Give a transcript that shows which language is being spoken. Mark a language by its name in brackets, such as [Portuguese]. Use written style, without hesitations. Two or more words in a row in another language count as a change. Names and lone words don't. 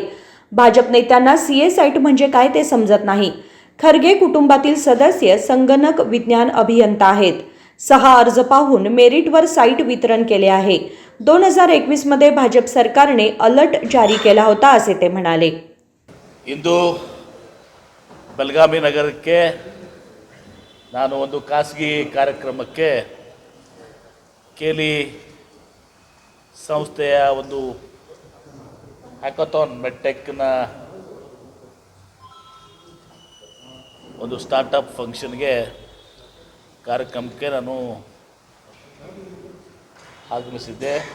[Marathi] भाजप नेत्यांना [English] CA site [Marathi] म्हणजे काय ते समजत नाही. खरगे कुटुंबातील सदस्य संगणक विज्ञान अभियंता आहेत. 6 अर्ज पाहून मेरिटवर साईट वितरण केले आहे. 2021 मध्ये भाजप सरकारने अलर्ट जारी केला होता, असे ते म्हणाले. [Kannada] ಇಂದು ಬೆಳಗಾವಿ ನಗರಕ್ಕೆ ನಾನು ಒಂದು ಖಾಸಗಿ ಕಾರ್ಯಕ್ರಮಕ್ಕೆ ಕೇಲಿ ಸಂಸ್ಥೆಯ ಒಂದು [English] hackathon medtech [Kannada] ಒಂದು [English] startup function [Kannada] ಕಾರ್ಯಕ್ರಮಕ್ಕೆ ನಾನು ಆಗಮಿಸಿದ್ದೆ.